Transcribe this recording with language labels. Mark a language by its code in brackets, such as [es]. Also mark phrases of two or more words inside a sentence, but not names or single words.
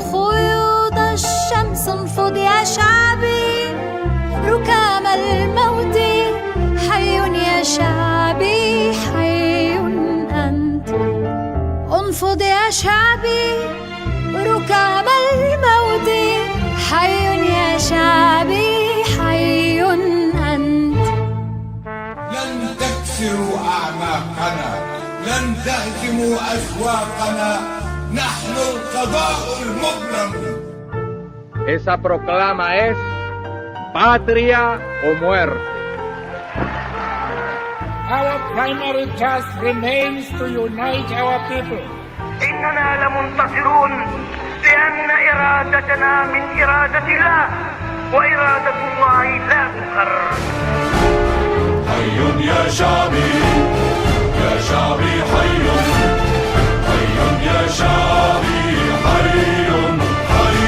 [ar] خيوط الشمس انفض يا شعبي ركام الموت حي يا شعبي حي أنت انفض يا شعبي ركام الموت حي يا شعبي حي أنت لن تكسروا أعناقنا لن تهزموا أسواقنا نحن القضاء المبرم. [es] Esa proclama es patria o muerte. [en] Our primary task remains to unite our people. [ar] إننا لمنتصرون لأن إرادتنا من إرادة الله وإرادة الله لا تقر. حي يا شعبي يا شعبي حي حي يا شعبي حي